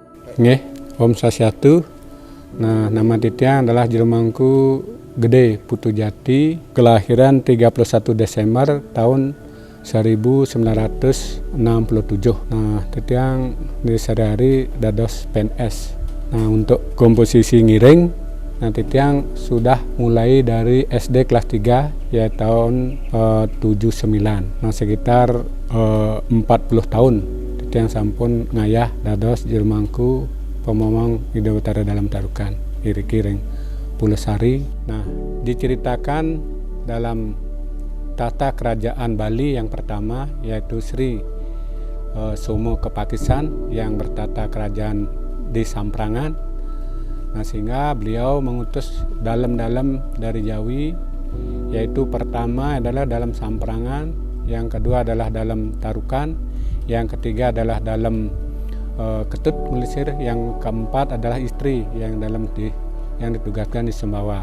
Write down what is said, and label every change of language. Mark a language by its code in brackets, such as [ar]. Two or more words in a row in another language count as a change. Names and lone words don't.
[id] Nggih, [ban] Om Swastiastu. [id] Nah, nama Titiang adalah Jelmangku Gede Putu Jati, kelahiran 31 Desember tahun 1967. Nah, Titiang di sehari-hari dados PNS. Nah, untuk komposisi ngiring, nah Titiang sudah mulai dari SD kelas 3 ya tahun 79. Nah, sekitar 40 tahun [ban] Titiang sampun ngayah dados jelmangku pemomong [id] Ida Utara dalam Tarukan Kiring Pulesari. Nah, diceritakan dalam tata kerajaan Bali yang pertama yaitu Sri Somo Kepakisan yang bertata kerajaan di Samprangan. Nah, sehingga beliau mengutus dalam-dalam dari Jawi, yaitu pertama adalah dalam Samprangan, yang kedua adalah dalam Tarukan, yang ketiga adalah dalam Ketut Melisir, yang keempat adalah istri yang yang ditugaskan di Sumbawa.